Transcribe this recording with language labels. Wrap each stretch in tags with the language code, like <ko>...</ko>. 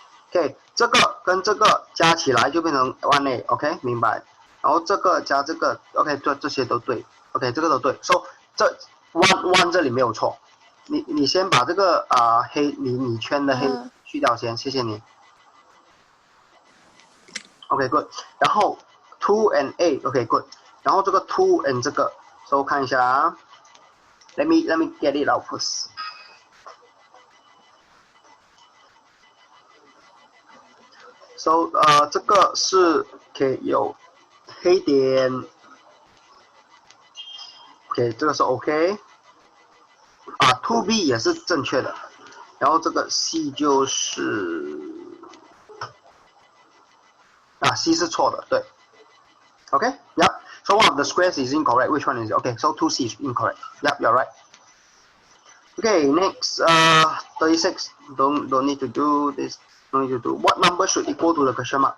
<zh>OK， 这个跟这个加起来就变成 1A，OK， 明白。然后这个加这个 ，OK， 这些都对 ，OK， 这个都对。 So 这 one 这里没有错。你先把这个黑你圈的黑去掉先，谢谢你。</zh> <en>OK good，</en> <zh>然后</zh> <en>2 and A OK good， 然后这个 2 and 这个 ，so</en> <zh>看一下啊</zh> <en>，let me get it out first。</en> <zh>So 这个是 OK 有黑点 ，OK 这个是 OK， 2B 也是正确的，然后这个 C 就是C 是错的，对 ，OK， yep。</zh> <en>So one of the squares is incorrect. Which one is it? Okay, so 2C is incorrect. Yep, you're right. Okay, next, 36. Don't need to do this. Don't need to do. What number should equal to the question mark?</en>